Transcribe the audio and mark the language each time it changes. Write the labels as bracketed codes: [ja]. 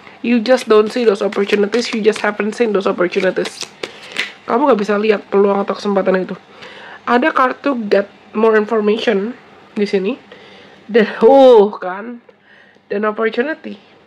[en] You just don't see those opportunities. You just haven't seen those opportunities. [id] Kamu nggak bisa lihat peluang atau kesempatan itu. Ada kartu get more information di sini. Dan kan, dan opportunity.